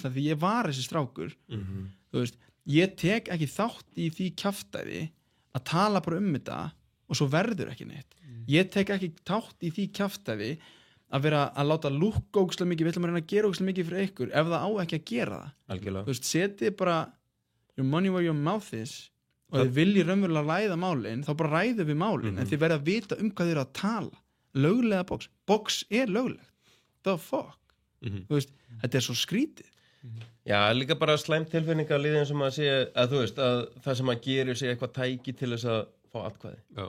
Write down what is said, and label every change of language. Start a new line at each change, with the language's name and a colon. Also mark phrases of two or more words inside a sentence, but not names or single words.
Icelandic: Ísland því ég var þessi strákur þú veist, ég tek ekki þátt í því kjaftæði að tala bara þetta og svo verður ekki neitt ég tek ekki þátt í því kjaftæði að vera að láta lúkka ógeðslega mikið við ætlum að reyna að gera ógeðslega mikið fyrir ykkur ef það á ekki að gera það þú veist, setið bara
English: your money where your mouth is
Icelandic: og þið viljið raunverulega ræða málin þá bara ræðum við málin en þið verða að vita hvað þið eru að tala löglega box löglegt
English: the fuck
Icelandic: þú veist, þetta svo skrítið Já, líka bara slæmt tilfinning að líða eins og maður sé að þú veist að það sem maður gerir sé eitthvað tæki til þess að fá atkvæði